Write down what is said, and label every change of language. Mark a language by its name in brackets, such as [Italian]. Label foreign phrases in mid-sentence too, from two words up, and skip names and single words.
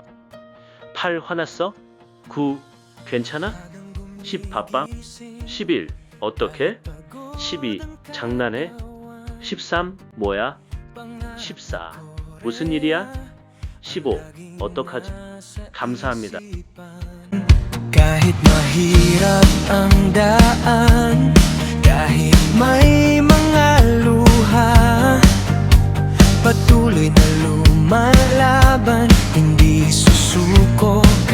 [Korean] 8. 화났어? 9. 괜찮아? 10. 바빠? 11. 어떻게? 12. 장난해? 13. 뭐야? 14. 무슨 일이야? 15. 어떡하지? 감사합니다. [Filipino] Kahit mahirap ang daan, kahit may mga luha, patuloy na lumalaban, hindi susuko.